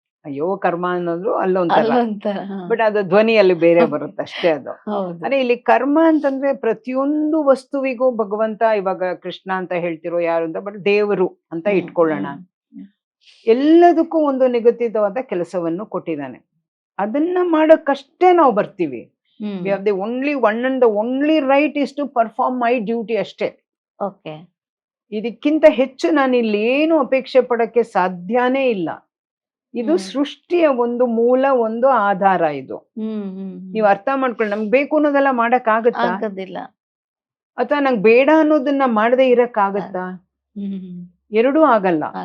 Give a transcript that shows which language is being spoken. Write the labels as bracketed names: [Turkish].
[Kannada] ಅಯ್ಯೋ ಕರ್ಮ ಅನ್ನೋದು ಅಲ್ಲೊಂಥರ, ಬಟ್ ಅದು ಧ್ವನಿಯಲ್ಲಿ ಬೇರೆ ಬರುತ್ತೆ ಅಷ್ಟೇ ಅದು. ಅದೇ ಇಲ್ಲಿ ಕರ್ಮ ಅಂತಂದ್ರೆ ಪ್ರತಿಯೊಂದು ವಸ್ತುವಿಗೂ ಭಗವಂತ, ಇವಾಗ ಕೃಷ್ಣ ಅಂತ ಹೇಳ್ತಿರೋ ಯಾರು ಅಂತ, ಬಟ್ ದೇವರು ಅಂತ ಇಟ್ಕೊಳ್ಳೋಣ, ಎಲ್ಲದಕ್ಕೂ ಒಂದು ನಿಗದಿತವಾದ ಕೆಲಸವನ್ನು ಕೊಟ್ಟಿದ್ದಾನೆ. ಅದನ್ನ ಮಾಡಕ್ಕಷ್ಟೇ ನಾವು ಬರ್ತೀವಿ. [English] We have the only one and the only right is to perform my duty ಅಷ್ಟೇ. [Kannada] ಓಕೆ. ಇದಕ್ಕಿಂತ ಹೆಚ್ಚು ನಾನು ಇಲ್ಲಿ ಏನು ಅಪೇಕ್ಷೆ ಪಡಕ್ಕೆ ಸಾಧ್ಯನೇ ಇಲ್ಲ. ಇದು ಸೃಷ್ಟಿಯ ಒಂದು ಮೂಲ, ಒಂದು ಆಧಾರ. ಇದು ನೀವು ಅರ್ಥ ಮಾಡ್ಕೊಳ್ಳಿ. ನಮ್ಗೆ ಬೇಕು ಅನ್ನೋದೆಲ್ಲ ಮಾಡಕ್ ಆಗುತ್ತಾ? ಅಥವಾ ನಂಗೆ ಬೇಡ ಅನ್ನೋದನ್ನ ಮಾಡದೇ ಇರಕ್ ಆಗತ್ತಾ? ಎರಡೂ ಆಗಲ್ಲ.